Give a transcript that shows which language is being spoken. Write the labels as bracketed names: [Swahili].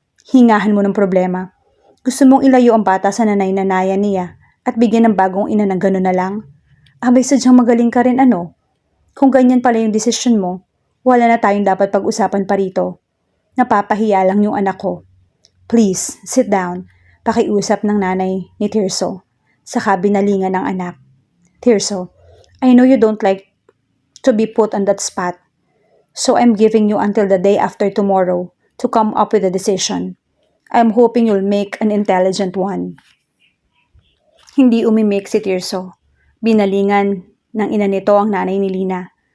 [Filipino] Hingahan mo ng problema. Gusto mong ilayo ang bata sa nanay-nanayan niya at bigyan ng bagong ina ng gano'n na lang? Abay sadyang magaling ka rin ano? Kung ganyan pala yung desisyon mo, wala na tayong dapat pag-usapan pa rito. Napapahiya lang yung anak ko. [English] Please, sit down. [Filipino] Pakiusap ng nanay ni Tirso sa kabinalingan ng anak. [English] Tirso, I know you don't like to be put on that spot. So I'm giving you until the day after tomorrow to come up with a decision. I'm hoping you'll make an intelligent one. [Filipino] Hindi umimik si Tirso. Binalingan ng ina nito ang nanay ni Lina.